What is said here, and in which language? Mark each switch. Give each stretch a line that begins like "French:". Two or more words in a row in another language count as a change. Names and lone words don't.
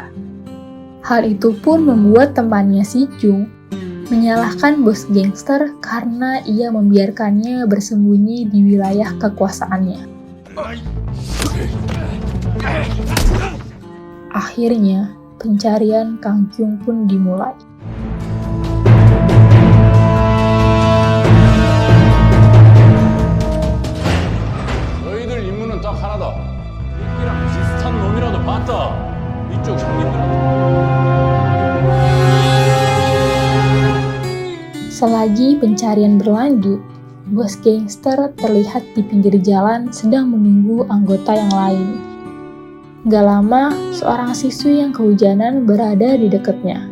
Indonesian: Hal itu pun membuat temannya si Jung menyalahkan bos gangster karena ia membiarkannya bersembunyi di wilayah kekuasaannya. Akhirnya, pencarian Kang Kyung pun dimulai.
Korean: 너희들 임무는 딱 하나다. 이랑 비슷한 놈이라도 봤다. 이쪽 형님들한테.
Indonesian: Selagi pencarian berlanjut, bos gangster terlihat di pinggir jalan sedang menunggu anggota yang lain. Gak lama, seorang siswi yang kehujanan berada di dekatnya.